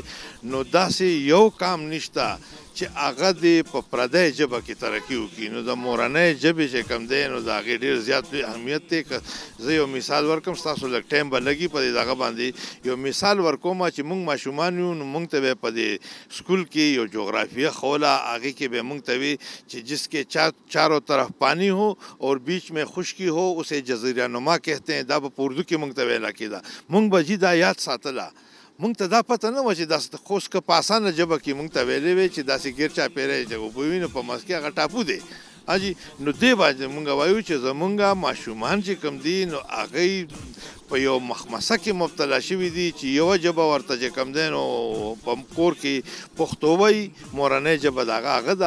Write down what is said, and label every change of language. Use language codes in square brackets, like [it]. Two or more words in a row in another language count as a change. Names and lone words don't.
[ps] نو داسې یو کام نشته چې هغه دې په پردۍ ژبه کې ترقي وکړي. نو د مورنۍ ژبې چې کوم دی نو د هغې ډېر زیات لوی اهمیت دی. که زه یو مثال ورکړم، ستاسو لږ ټایم به لګي په دې دغه باندې. یو مثال ورکوم چې موږ ماشومان یو نو موږ ته به په دې سکول کې یو جغرافیه خوله، هغې کې به موږ ته وي چې [ur] جسکې چاروں طرف پانی ہو اور بیچ میں خشکی ہو اسے جزیرہ نما کہتے ہیں. [ps] دا به په اردو کې موږ ته ویله کېده. موږ به جي دا یاد ساتله. موږ ته دا پته نه وه چې داسې خوس که په اسانه ژبه کې موږ ته ویلې وې چې داسې ګیر چاپېری چې اوبه وي نو په منځ کې هغه ټاپو دی. حاجي نو دې باندې موږ وایو چې زمونږ ماشومان چې کوم دي نو هغوی په یو مخمسه کې مبتلا شوي دي چې یوه ژبه ورته چې کوم دی نو په کور کې پښتو وایي، مورنۍ ژبه د هغه ده.